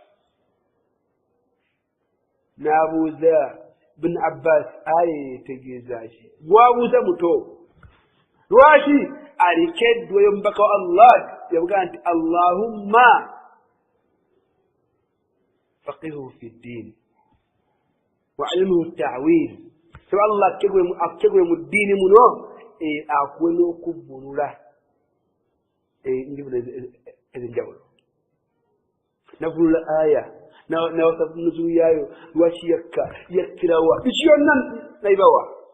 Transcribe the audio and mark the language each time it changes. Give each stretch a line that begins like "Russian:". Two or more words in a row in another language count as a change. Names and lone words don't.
Ganda: nabuuza Ibn Abbas aye tegezaaki gwabuuza muto lwaki alikeddweyo mubaka wa Allah yavuga nti Allahumma
Arabic: فقهه في الدين وعلمه التأويل
Ganda: so Allah akegwe mu ddiini muno akuwe n'okuvvunula ezenjawulo navulula aya nawasafu nuzulu yayo lwaki yakkirawa biki yonna naibawa